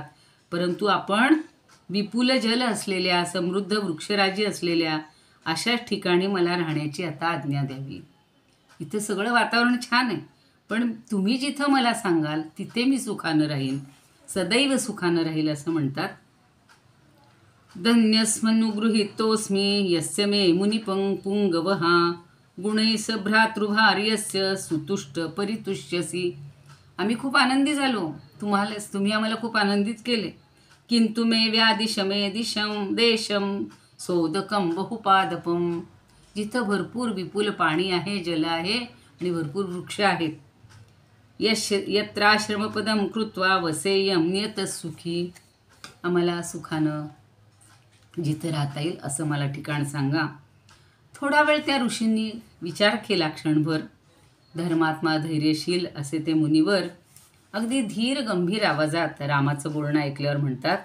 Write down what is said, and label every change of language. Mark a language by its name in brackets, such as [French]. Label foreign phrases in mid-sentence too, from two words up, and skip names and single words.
[Marathi] परंतु आपण विपुल जल असलेल्या, समृद्ध वृक्षराजी असलेल्या अशाच ठिकाणी मला राहण्याची आता आज्ञा द्यावी. इथं सगळं वातावरण छान आहे, पण तुम्ही जिथं मला सांगाल तिथे मी सुखानं राहीन, सदैव सुखानं राहील असं म्हणतात. [Sanskrit] धन्यस्मनुगृहीतोऽस्मी यस्य मे मुनिपुंगवः गुणैः भ्रातृभार्यस्य सुतुष्ट परितुष्यसि. [Marathi] आम्ही खूप आनंदी झालो, तुम्ही आम्हाला खूप आनंदित केले. [Sanskrit] किंतु मे व्यादिशमे दिशम देशम सोदकम बहुपादपम. [Marathi] जिथं भरपूर विपुल पाणी आहे, जल आहे आणि भरपूर वृक्ष आहेत. [Sanskrit] यत्राश्रमपदम कृत्वा वसेयम नियतसुखी. [Marathi] आम्हाला सुखानं जिथं राहता येईल असं मला ठिकाण सांगा. थोडा वेळ त्या ऋषींनी विचार केला, क्षणभर. धर्मात्मा धैर्यशील असे ते मुनिवर अगदी धीर गंभीर आवाजात रामाचं बोलणं ऐकल्यावर म्हणतात.